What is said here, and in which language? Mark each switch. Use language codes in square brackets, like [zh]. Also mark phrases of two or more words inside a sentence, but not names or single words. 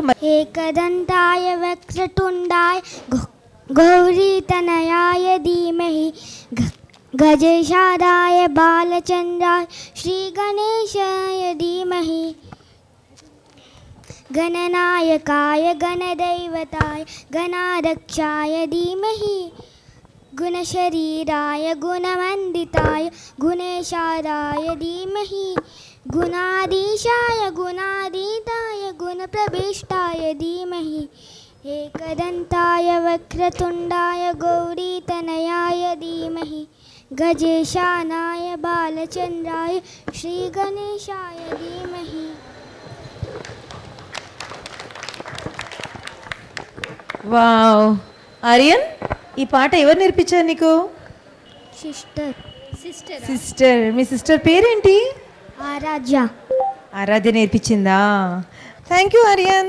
[sa] ఏకదంతాయ వక్రతుండాయ గౌరీతనయాయ ధీమహి గజేశాదాయ బాలచంద్రాయ శ్రీగణేశాయ ధీమహి గణనాయకాయ గణदैवताय गणाध्यक्षाय धीमहि गुणशरीराय गुणवन्दिताय गुणेशादाय धीमहि गुणाधीशाय गुणाधीताय गुणप्रविष्टाय धीमहि एकदन्ताय वक्रतुण्डाय गौरीतनयाय धीमहि गजेशानाय बालचन्द्राय श्रीगणेशाय धीमहि. [te] వావ్, ఆర్యన్ ఈ పాట ఎవరు నేర్పించారు నీకు? సిస్టర్. మీ సిస్టర్ పేరేంటి? ఆరాధ్య. ఆరాధ్య నేర్పించిందా? [en] thank you [te] ఆర్యన్.